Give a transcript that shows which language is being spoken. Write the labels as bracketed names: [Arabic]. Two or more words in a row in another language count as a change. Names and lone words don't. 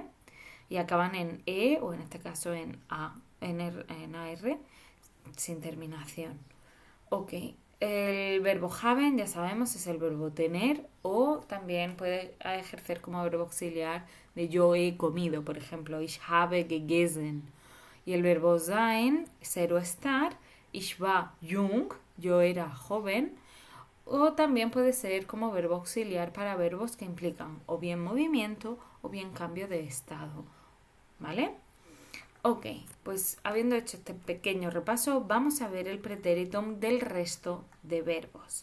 [Spanish] Y acaban en E o en este caso en A, en AR, sin terminación. Ok, el verbo haben, ya sabemos, es el verbo tener o también puede ejercer como verbo auxiliar de yo he comido, por ejemplo, [German] ich habe gegessen. [Spanish] Y el verbo sein, ser o estar, [German] ich war jung, [Spanish] yo era joven, o también puede ser como verbo auxiliar para verbos que implican o bien movimiento o bien cambio de estado, ¿vale? Ok, pues habiendo hecho este pequeño repaso, vamos a ver el pretéritum del resto de verbos.